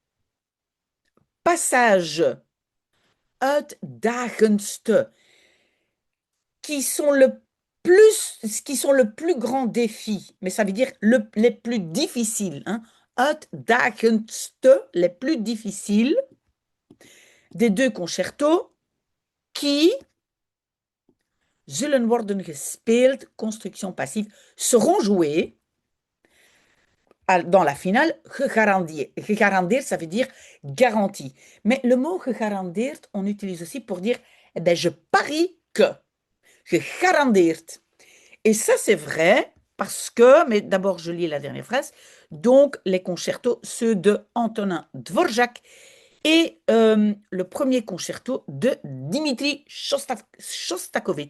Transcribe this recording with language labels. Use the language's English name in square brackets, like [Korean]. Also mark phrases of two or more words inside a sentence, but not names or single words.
[French] passages uitdagendste qui sont le plus grand défi, mais ça veut dire les plus difficiles, hein, uitdagendste, les plus difficiles des deux concertos qui [Dutch] zullen worden gespeeld, [French] construction passive, seront joués dans la finale, gegarandeerd. Gegarandeerd, ça veut dire garantie. Mais le mot gegarandeerd, on utilise aussi pour dire, eh ben, je parie que. Gegarandeerd. Et ça, c'est vrai parce que, mais d'abord, je lis la dernière phrase. Donc, les concertos, ceux de Antonin Dvorak et le premier concerto de Dimitri Shostakovich.